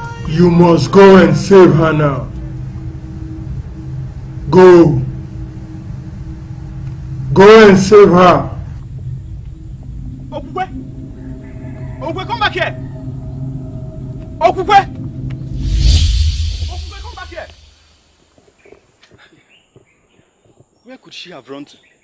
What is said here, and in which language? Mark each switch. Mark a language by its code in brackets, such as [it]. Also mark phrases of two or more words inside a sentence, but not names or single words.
[en] You must go and save her now. Go. Go and save her. Okukwe! Okukwe, come back here! Okukwe! Okukwe, come back here! Where could she have run to?